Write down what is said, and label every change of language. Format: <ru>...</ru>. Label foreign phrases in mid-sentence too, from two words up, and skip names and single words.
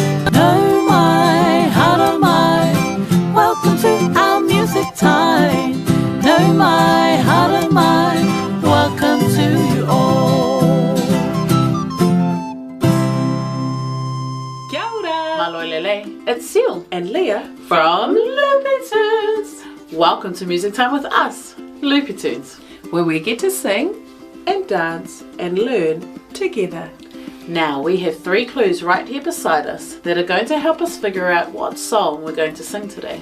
<mi>Nau Mai Haramai,</mi> <en>welcome to our music time.</en> <mi>Nau Mai Haramai,</mi> <en>welcome to you all.</en> <mi>Kia ora!</mi> <to>Malolele,</to> <en>it's Seal And Leah from Loopy Tunes. Welcome to Music Time with us, Loopy Tunes. where we get to sing and dance and learn together. Now we have 3 clues right here beside us that are going to help us figure out what song we're going to sing today.</en>